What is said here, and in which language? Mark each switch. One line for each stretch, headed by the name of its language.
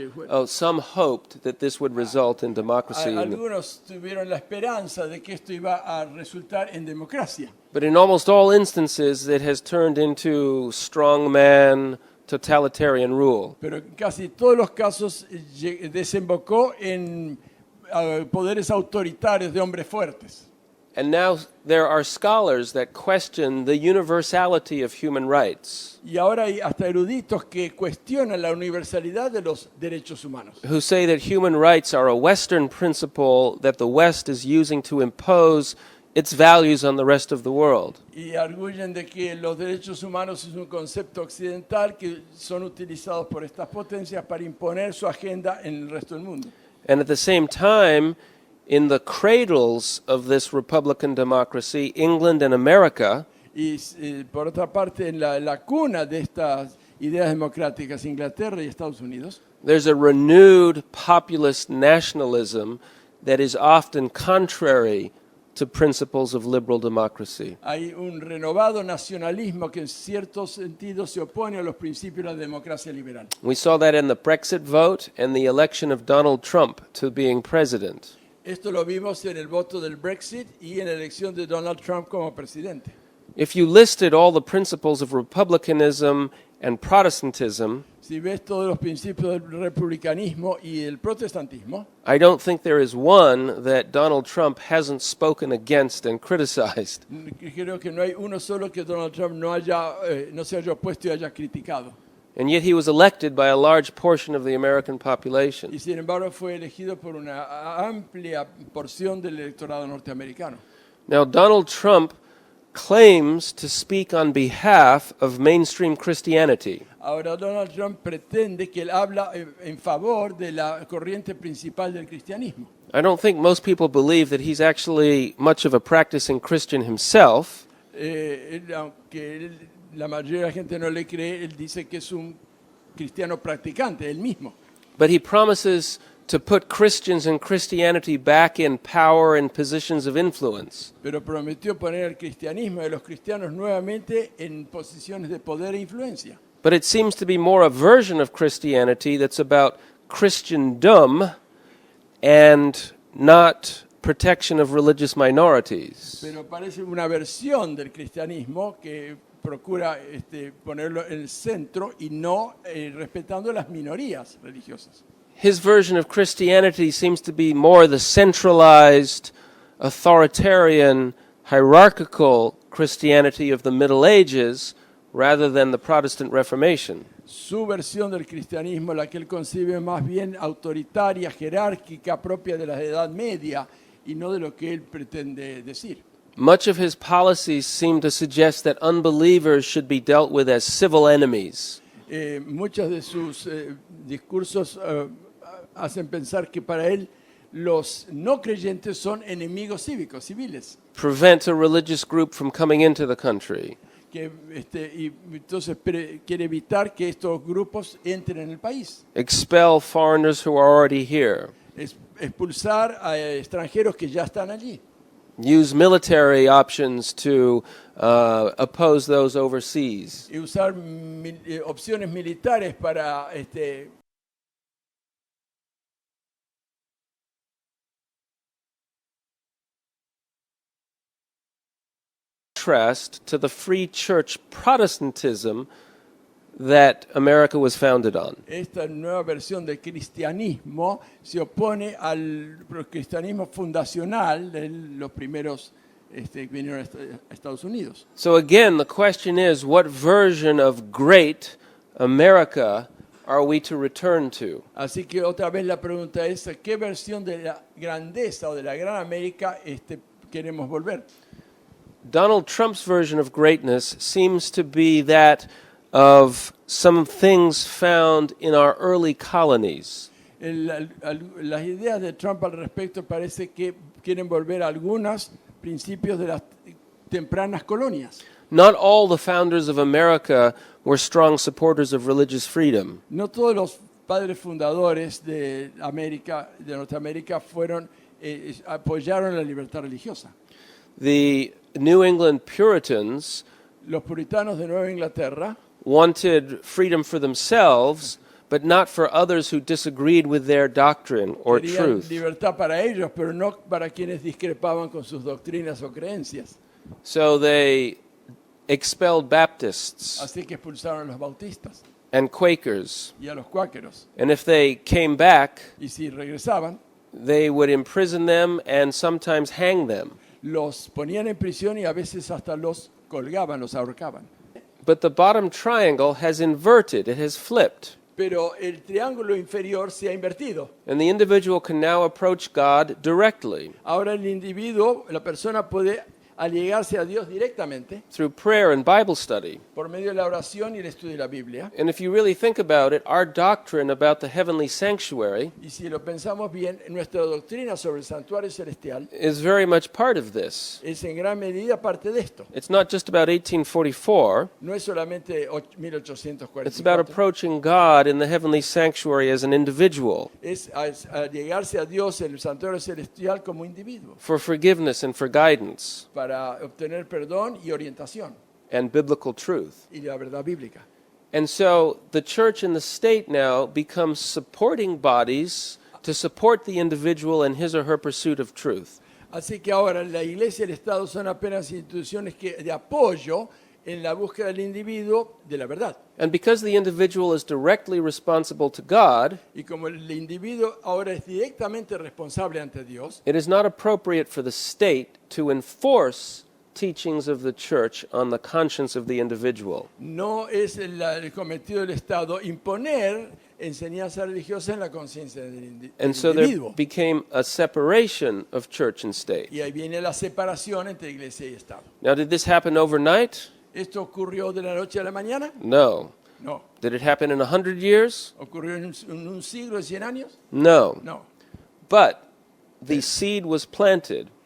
English: Oh, some hoped that this would result in democracy.
Spanish: Algunos tuvieron la esperanza de que esto iba a resultar en democracia.
English: But in almost all instances, it has turned into strongman, totalitarian rule.
Spanish: Pero en casi todos los casos desembocó en poderes autoritarios de hombres fuertes.
English: And now there are scholars that question the universality of human rights,
Spanish: Y ahora hay hasta eruditos que cuestionan la universalidad de los derechos humanos,
English: who say that human rights are a Western principle that the West is using to impose its values on the rest of the world.
Spanish: y arguyen de que los derechos humanos es un concepto occidental que son utilizados por estas potencias para imponer su agenda en el resto del mundo.
English: And at the same time, in the cradles of this Republican democracy, England and America,
Spanish: Y por otra parte, en la cuna de estas ideas democráticas, Inglaterra y Estados Unidos,
English: there's a renewed populist nationalism that is often contrary to principles of liberal democracy.
Spanish: hay un renovado nacionalismo que en cierto sentido se opone a los principios de la democracia liberal.
English: We saw that in the Brexit vote and the election of Donald Trump to being president.
Spanish: Esto lo vimos en el voto del Brexit y en la elección de Donald Trump como presidente.
English: If you listed all the principles of republicanism and Protestantism,
Spanish: Si ves todos los principios del republicanismo y el protestantismo,
English: I don't think there is one that Donald Trump hasn't spoken against and criticized.
Spanish: creo que no hay uno solo que Donald Trump no se haya opuesto y haya criticado.
English: And yet he was elected by a large portion of the American population.
Spanish: Y sin embargo fue elegido por una amplia porción del electorado norteamericano.
English: Now, Donald Trump claims to speak on behalf of mainstream Christianity.
Spanish: Ahora Donald Trump pretende que él habla en favor de la corriente principal del cristianismo.
English: I don't think most people believe that he's actually much of a practicing Christian himself.
Spanish: Aunque la mayoría de la gente no le cree, él dice que es un cristiano practicante, él mismo.
English: But he promises to put Christians and Christianity back in power and positions of influence.
Spanish: Pero prometió poner el cristianismo y a los cristianos nuevamente en posiciones de poder e influencia.
English: But it seems to be more a version of Christianity that's about Christendom and not protection of religious minorities.
Spanish: Pero parece una versión del cristianismo que procura ponerlo en el centro y no respetando las minorías religiosas.
English: His version of Christianity seems to be more the centralized, authoritarian, hierarchical Christianity of the Middle Ages rather than the Protestant Reformation.
Spanish: Su versión del cristianismo, la que él concibe más bien autoritaria, jerárquica, propia de la Edad Media y no de lo que él pretende decir.
English: Much of his policies seem to suggest that unbelievers should be dealt with as civil enemies.
Spanish: Muchos de sus discursos hacen pensar que para él los no creyentes son enemigos cívicos, civiles.
English: Prevent a religious group from coming into the country.
Spanish: Y entonces quiere evitar que estos grupos entren en el país.
English: Expel foreigners who are already here.
Spanish: Expulsar a extranjeros que ya están allí.
English: Use military options to oppose those overseas.
Spanish: Y usar opciones militares para
English: contrast to the free church Protestantism that America was founded on.
Spanish: Esta nueva versión del cristianismo se opone al cristianismo fundacional de los primeros que vinieron a Estados Unidos.
English: So again, the question is, what version of great America are we to return to?
Spanish: Así que otra vez la pregunta es, ¿a qué versión de la grandeza o de la gran América queremos volver?
English: Donald Trump's version of greatness seems to be that of some things found in our early colonies.
Spanish: Las ideas de Trump al respecto parece que quieren volver a algunos principios de las tempranas colonias.
English: Not all the founders of America were strong supporters of religious freedom.
Spanish: No todos los padres fundadores de América, de Norteamérica, apoyaron la libertad religiosa.
English: The New England Puritans
Spanish: Los puritanos de Nueva Inglaterra
English: wanted freedom for themselves, but not for others who disagreed with their doctrine or
Spanish: querían
English: truth.
Spanish: libertad para ellos, pero no para quienes discrepaban con sus doctrinas o creencias.
English: So they expelled Baptists
Spanish: Así que expulsaron a los bautistas
English: and Quakers.
Spanish: y a los cuáqueros.
English: And if they came back,
Spanish: Y si regresaban,
English: they would imprison them and sometimes hang them.
Spanish: los ponían en prisión y a veces hasta los colgaban, los ahorcaban.
English: But the bottom triangle has inverted, it has flipped.
Spanish: Pero el triángulo inferior se ha invertido.
English: And the individual can now approach God directly
Spanish: Ahora el individuo, la persona puede allegarse a Dios directamente
English: through prayer and Bible study.
Spanish: por medio de la oración y el estudio de la Biblia.
English: And if you really think about it, our doctrine about the heavenly sanctuary
Spanish: Y si lo pensamos bien, nuestra doctrina sobre el santuario celestial
English: is very much part of this.
Spanish: es en gran medida parte de esto.
English: It's not just about 1844,
Spanish: No es solamente
English: it's about approaching God in the heavenly sanctuary as an individual
Spanish: es a llegarse a Dios en el santuario celestial como individuo
English: for forgiveness and for guidance
Spanish: para obtener perdón y orientación
English: and biblical truth.
Spanish: y la verdad bíblica.
English: And so the church and the state now become supporting bodies to support the individual in his or her pursuit of truth.
Spanish: Así que ahora la iglesia y el Estado son apenas instituciones de apoyo en la búsqueda del individuo de la verdad.
English: And because the individual is directly responsible to God,
Spanish: Y como el individuo ahora es directamente responsable ante Dios,
English: it is not appropriate for the state to enforce teachings of the church on the conscience of the individual.
Spanish: no es el cometido del Estado imponer enseñanza religiosa en la conciencia del
English: And so there
Spanish: individuo.
English: became a separation of church and state.
Spanish: Y ahí viene la separación entre iglesia y Estado.
English: Now, did this happen overnight?
Spanish: ¿Esto ocurrió de la noche a la mañana?
English: No.
Spanish: No.
English: Did it happen in 100 years?
Spanish: ¿Ocurrió en un siglo de 100 años?
English: No.
Spanish: No.
English: But the seed was planted.